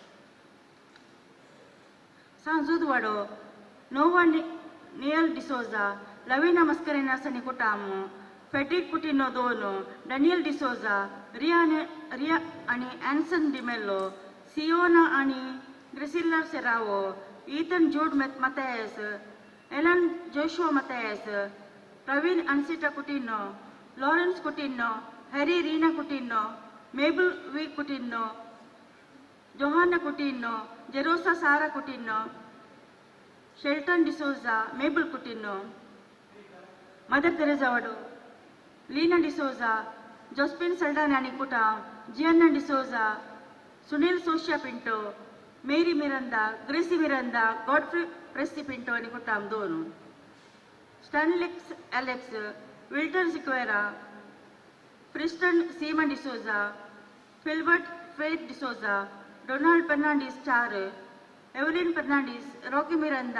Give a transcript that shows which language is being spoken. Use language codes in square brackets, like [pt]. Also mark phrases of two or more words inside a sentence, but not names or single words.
[kok] Sanzud Vado, Nova Neil D'Souza, Lavina Mascarena Sanikutam, Frederick Coutinho Dono, Daniel D'Souza, Ria Ani Anson Di Mello, Siona Ani, Grisilla Serrao, Ethan Jude Matthias, Ellen Joshua Matthias, Praveen Ansita Coutinho, Lawrence Coutinho, Harry Rina Coutinho, Mabel V. Coutinho, Johanna Coutinho, Jerosa Sara Coutinho, Shelton D'Souza, Mabel Coutinho, Mother Teresa Vado, लीना डिसोजा, जोस्पिन सल्डाना आणि कुटाम, जियाना डिसोजा, सुनील सोशिया पिंटो, मेरी मिरंदा, ग्रेसी मिरंदा, गॉडफ्री प्रेस्टी पिंटो आणि कुटाम 2. स्टॅनलिक्स एलेक्स, विल्टन सिक्वेरा, फ्रिस्टन सीमन डिसोजा, फिल्बर्ट फेथ डिसोजा, डोनाल्ड फर्नांडिस 4, एवलिन फर्नांडिस, रॉकी मिरंदा,